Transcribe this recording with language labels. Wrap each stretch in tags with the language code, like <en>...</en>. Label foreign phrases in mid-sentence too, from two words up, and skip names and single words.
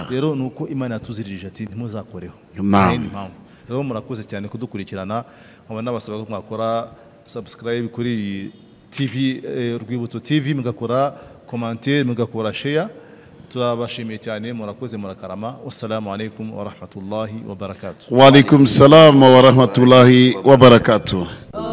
<rw>rero nuko Imana yatuziririje ati ntimuzakoreho rero murakoze cyane kudukurikirana nkaba nabasaba ko mwakora subscribe kuri TV Rwibutso TV mugakora commentaire mugakora share turabashimiye cyane murakoze murakarama</rw> <ar>والسلام عليكم ورحمة الله وبركاته وعليكم السلام ورحمة الله وبركاته</ar>